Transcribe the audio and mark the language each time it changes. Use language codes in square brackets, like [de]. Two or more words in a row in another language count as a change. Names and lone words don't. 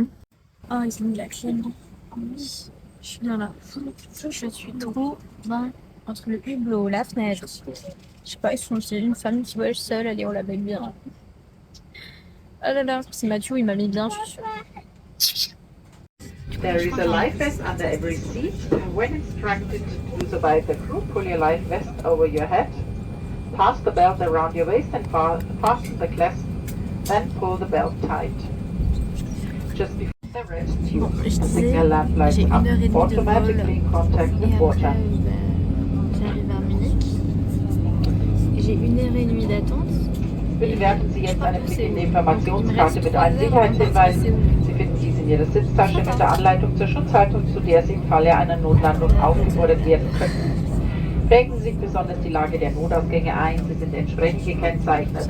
[fr] Oh, ils ont mis la clim. Oui, je suis bien là. Je suis trop bien entre le hublot, la fenêtre. Je sais pas, c'est une femme qui voyage seule, allez, on la met bien. Ah là là, c'est Mathieu, il m'a mis bien, je suis sûre. [en] There is a life vest under every seat. When instructed to do so by the crew, pull your life vest over your head. Pass the belt around your waist and fasten the clasp. Then pull the belt tight. Just before the rest tube, the signal lamp lights up automatically in contact with water. [fr] J'arrive à Munich. J'ai 1h30 d'attente. [de] Bitte werfen Sie jetzt einen Blick in die Informationskarte mit allen Sicherheitshinweisen. Sie finden dies in Ihrer Sitztasche mit der Anleitung zur Schutzhaltung, zu der Sie im Falle einer Notlandung aufgefordert werden können. Prägen Sie sich besonders die Lage der Notausgänge ein. Sie sind entsprechend gekennzeichnet.